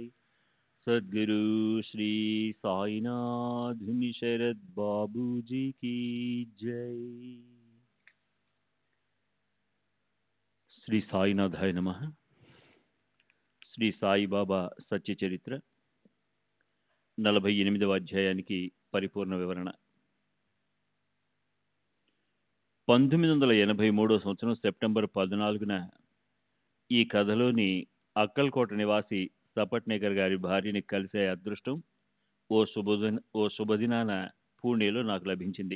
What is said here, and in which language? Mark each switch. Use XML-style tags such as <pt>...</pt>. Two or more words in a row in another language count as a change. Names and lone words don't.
<hi>सद्गुरु श्री साईनाथ शरद बाबू जी की जय।</hi> <sa>శ్రీ సాయినాథాయ నమః.</sa> <te>శ్రీ సాయిబాబా సత్య చరిత్ర 48వ అధ్యాయానికి పరిపూర్ణ వివరణ. 1983 సంవత్సరం సెప్టెంబర్ 14న ఈ కథలోని అక్కల్కోట నివాసి సపట్నేకర్ గారి భార్యని కలిసే అదృష్టం ఓ శుభదినాన పూణేలో నాకు లభించింది.</te>